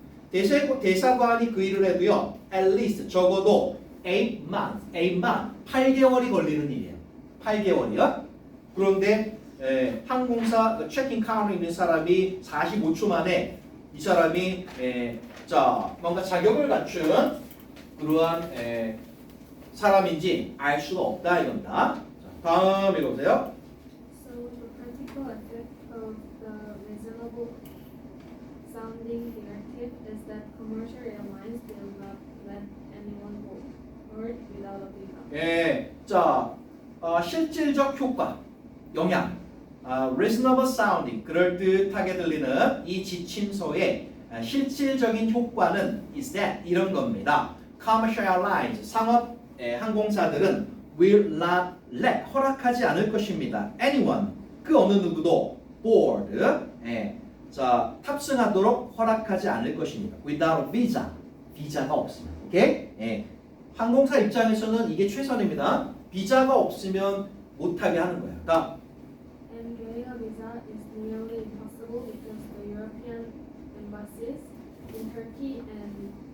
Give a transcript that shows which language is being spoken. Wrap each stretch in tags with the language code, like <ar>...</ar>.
<ko>대사관이 그 일을 해도요. at least 적어도 8 months 8개월이 걸리는 일이에요. 8개월이요. 그런데 항공사 체킹 카운터에 있는 사람이 45초 만에 이 사람이 뭔가 자격을 갖춘 그러한 사람인지 알 수가 없다 이겁니다. 자, 다음 읽어보세요.</ko> <en>So the practical effect of the reasonable sounding directive is that commercial airlines will not let anyone board without a visa.</en> <ko>자, 실질적 효과, 영향, reasonable sounding, 그럴듯하게 들리는 이 지침서의 실질적인 효과는 is that 이런 겁니다. Commercial airlines, 상업 항공사들은 will not let, 허락하지 않을 것입니다. Anyone, 그 어느 누구도 board, 자, 탑승하도록 허락하지 않을 것입니다.</ko> <en>Without a visa, 비자가 없으면.</en> <ko>오케이? 항공사 입장에서는 이게 최선입니다. 비자가 없으면 못하게 하는 거예요. 다음.</ko> <en>And getting a visa is nearly impossible because the European embassies in Turkey and</en>